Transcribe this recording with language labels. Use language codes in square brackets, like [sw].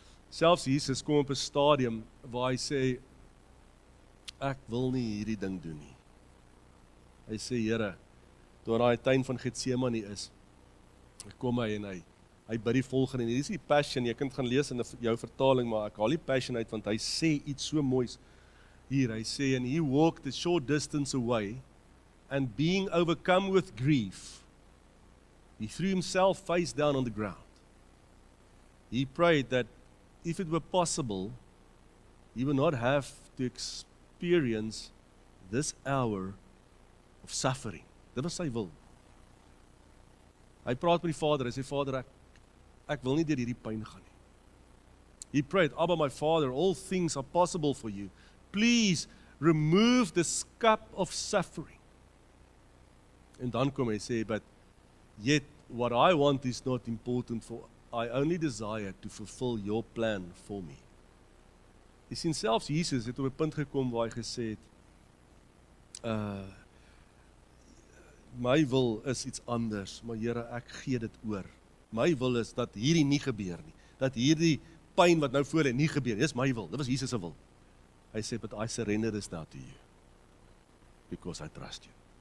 [af] Selfs Jesus kom op 'n stadium waar hy sê, ek wil nie hierdie ding doen nie. Hy sê, Here, toe daai tuin van Getsemane is, kom hy en hy bid die volgende, en hier is die passion, jy kan gaan lees in jou vertaling, maar ek haal die passion uit, want hy sê iets so moois. hier, hy sê, [en] and he walked a short distance away, and being overcome with grief, he threw himself face down on the ground. He prayed that if it were possible, he would not have to experience this hour of suffering. [af] Dit was sy wil. Hy praat met die Vader, hy sê, Vader, ek wil nie deur hierdie pyn gaan nie. [en] He prayed, Abba, my Father, all things are possible for you. Please remove this cup of suffering. [af] En dan kom hy sê, [en] but yet what I want is not important, for I only desire to fulfill your plan for me. [af] Jy sien, selfs Jesus het op 'n punt gekom waar hy gesê het, my wil is iets anders, maar Here, ek gee dit oor. My wil is dat hierdie nie gebeur nie, dat hierdie pyn wat nou voor lê nie gebeur nie. Dis my wil, dit was Jesus se wil. Hy sê, [en] but I surrender this now to you, because I trust you.